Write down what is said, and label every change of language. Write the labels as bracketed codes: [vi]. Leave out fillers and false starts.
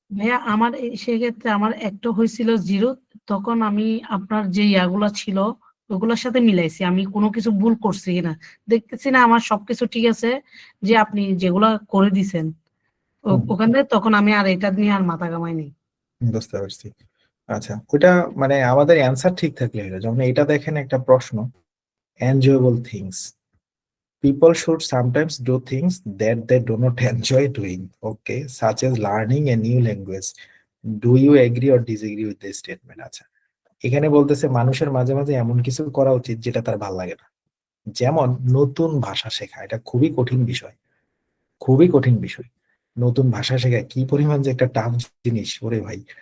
[bn] ভাইয়া আমার সেক্ষেত্রে আমার একটা হয়েছিল জিরো, তখন আমি আপনার যে ইয়াগুলা ছিল ওগুলোর সাথে মিলাইছি, আমি কোনো কিছু ভুল করছি কিনা দেখতেছি না, আমার সবকিছু ঠিক আছে, যে আপনি যেগুলা করে দিছেন ওখান থেকে, তখন আমি আর এটা নিয়ে আর মাথা ঘামাইনি। বুঝতে পারছি। আচ্ছা, ওটা মানে আমাদের অ্যান্সার ঠিক থাকলে হলো। যেমন এটা দেখেন একটা প্রশ্ন, [en] enjoyable things, people should sometimes do things that they do not enjoy doing, okay, such as learning a new language. Do you agree or disagree with this statement? [bn] আচ্ছা, এখানে বলতেছে মানুষের মাঝে মাঝে এমন কিছু করা উচিত যেটা তার ভালো লাগে না। যেমন নতুন ভাষা শেখা, এটা খুবই কঠিন বিষয়, খুবই কঠিন বিষয়। নতুন ভাষা শেখা কি পরিমাণ যে একটা টাফ জিনিস, ওরে ভাই।